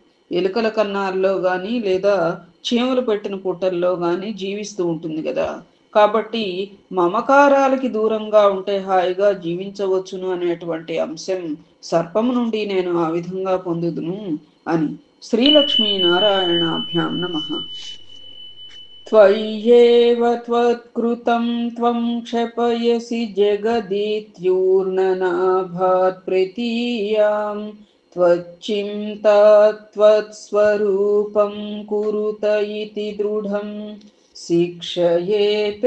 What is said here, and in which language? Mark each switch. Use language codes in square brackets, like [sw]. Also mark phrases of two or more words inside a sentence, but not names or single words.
[te] ఎలుకల కన్నాల్లో కానీ లేదా చీమలు పెట్టిన పుట్టల్లో కానీ జీవిస్తూ ఉంటుంది కదా. కాబట్టి మమకారాలకి దూరంగా ఉంటే హాయిగా జీవించవచ్చును అనేటువంటి అంశం సర్పము నుండి నేను ఆ విధంగా పొందుదును అని. [sa] శ్రీలక్ష్మీ నారాయణాభ్యాం నమః. त्वय्येव त्वत्कृतं त्वं क्षपयसि जगदित्यूर्णनाभात् प्रतीयां त्वच्चिन्ता त्वत्स्वरूपं कुरुत इति दृढं शिक्षयेऽपे